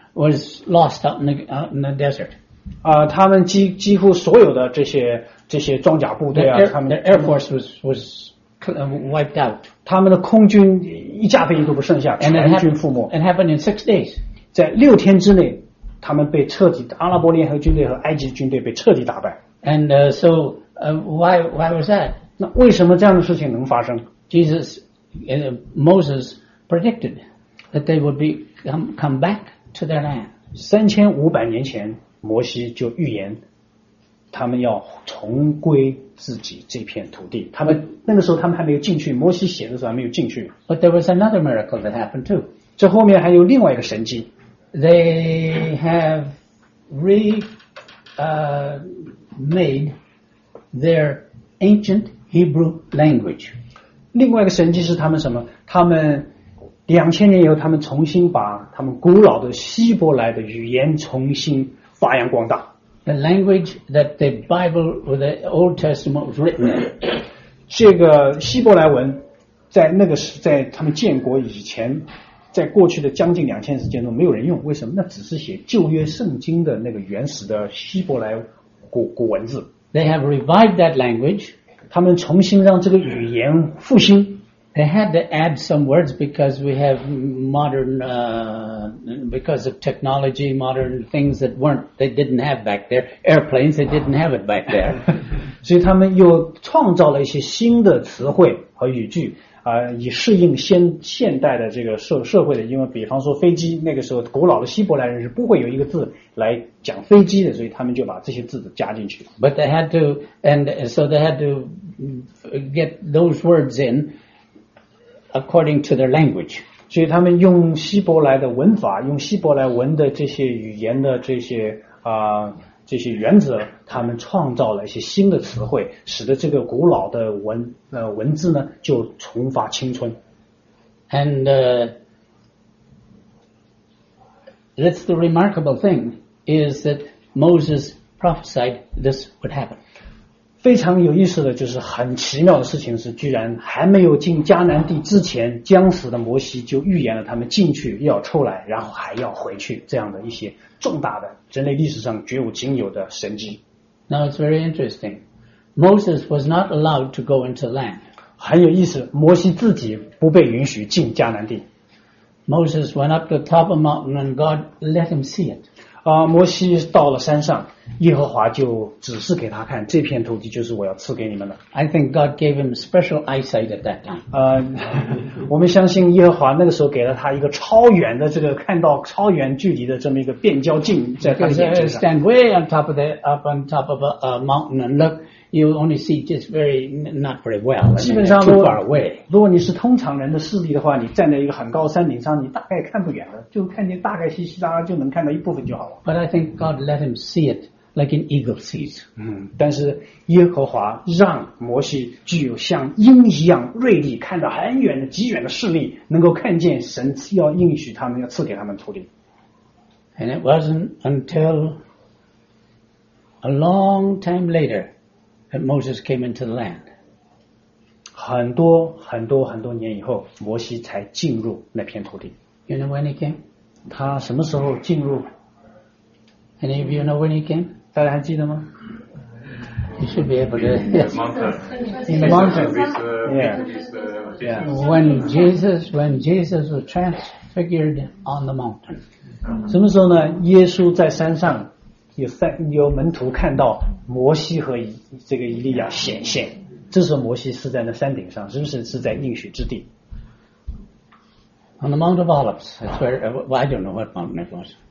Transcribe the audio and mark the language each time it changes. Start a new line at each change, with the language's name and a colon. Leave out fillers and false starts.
English: Was lost out in the desert.
Chinese: 他们几乎所有的这些装甲部队啊，他们
English: the air force was wiped out.
Chinese: 他们的空军一架飞机都不剩下，
English: and、
Chinese: 全军覆没。
English: And happened in 6 days.
Chinese: 在六天之内，他们被彻底阿拉伯联合军队和埃及军队被彻底打败。
English: And why was that?
Chinese: 那为什么这样的事情能发生
English: ？Jesus, Moses predicted that they would come back. To their land.
Chinese: 3500年前，摩西就预言，他们要重归自己这片土地。他们那个时候他们还没有进去，摩西写的时候还没有进去。
English: But there was another miracle that happened too.
Chinese: 这后面还有另外一个神迹。
English: They have remade their ancient Hebrew language.
Chinese: 另外一个神迹是他们什么？他们2000年以后，他们重新把他们古老的希伯来的语言重新发扬光大。
English: The language that the Bible or the Old Testament was written in.
Chinese: 这个希伯来文在他们建国以前，在过去的将近2000时间中没有人用，为什么？那只是写旧约圣经的那个原始的希伯来古文字。
English: They have revived that language.
Chinese: 他们重新让这个语言复兴。
English: They had to add some words because we have modern, because of technology, modern things that weren't, they didn't have back there. Airplanes, they didn't have it back there.
Chinese: 所以他们又创造了一些新的词汇和语句，以适应现代的这个社会的，因为比方说飞机，那个时候古老的希伯来人是不会有一个字来讲飞机的，所以他们就把这些字加进去。
English: But they had to, and so they had to get those words in,According to their language.
Chinese: 所以他们用希伯来的文法，用希伯来文的这些语言的这些原则，他们创造了一些新的词汇，使得这个古老的文字呢就重发青春。
English: And that's the remarkable thing is that Moses prophesied this would happen.
Chinese: 非常有意思的就是很奇妙的事情是居然还没有进迦南地之前将死的摩西就预言了他们进去要出来然后还要回去这样的一些重大的人类历史上绝无仅有的神迹
English: Now it's very interesting Moses was not allowed to go into land
Chinese: 很有意思，摩西自己不被允许进迦南地。
English: Moses went up to the top of the mountain and God let him see it.
Chinese: 摩西到了山上，耶和华就指示给他看，这片土地就是我要赐给你们的。
English: I think God gave him special eyesight at that time.
Chinese: 我们相信耶和华那个时候给了他一个超远的这个看到超远距离的这么一个变焦镜在他的眼睛上。
English: Stand way on top of the, up on top of a mountain and look. You only see just very not very well.
Chinese: 基本上
English: too far away.
Chinese: 如果你是通常人的视力的话，你站在一个很高山顶上，你大概看不远的，就看见大概稀稀拉拉就能看到一部分就好了。
English: But I think God let him see it like an eagle sees.
Chinese: 嗯，但是耶和华让摩西具有像鹰一样锐利，看到很远的极远的视力，能够看见神要应许他们要赐给他们土地。
English: And it wasn't until a long time later. That Moses came into the land.
Chinese: 很多很多很多年以后，摩西才进入那片土地。
English: You know when he came?
Chinese: 他什么时候进入？
English: Any of you know when he came?
Chinese: 大家还记得吗？
English: You should be able to. In the mountain. In the mountain. Yeah. Yeah. When Jesus was transfigured on the mountain.
Chinese: 什么时候呢？耶稣在山上。有门徒看到摩西和这个以利亚显现，这时候摩西是在那山顶上，是不是是在应许之地
English: ？On the Mount of Olives, that's where. Well, I don't know what mountain it was.